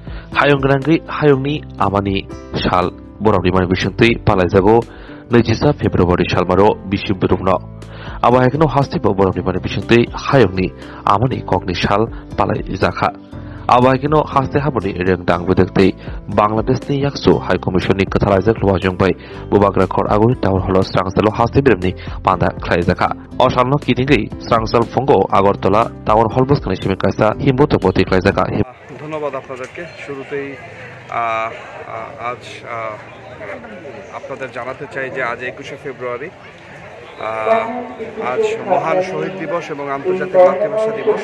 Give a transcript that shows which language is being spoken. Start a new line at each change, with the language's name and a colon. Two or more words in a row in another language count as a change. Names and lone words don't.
Bodo: हायंनि आमानि साल बरफनि माने बिसुंतै पालायजागौ 24 फेब्रुवारि सालमारो बिसि बुरुमनो आबाहायखनो हास्तिबो बरफनि माने बिसुंतै हायंनि आमानि कगनि साल पालायजाखा आबाहायखनो हास्ते हाबनि रेंदां बदोंतै बांलादेशनि याकसु हाइ कमिशननि कथालायजाक लवाजोंबाय बुबाग्रा खर आगुनि टाउन हल स्रांसालो हास्ते बिरमनि पांदा ख्लायजाखा असालनो किदिंगै स्रांसाल फंगो আগরতলা টাউন হল बसखाने सिमे काइसा हिमबत प्रति ख्लायजाखा।
Bangla: ধন্যবাদ আপনাদেরকে। শুরুতেই আজ আপনাদের জানাতে চাই যে আজ 21শে ফেব্রুয়ারি, আজ মহান শহীদ দিবস এবং আন্তর্জাতিক মাতৃভাষা দিবস।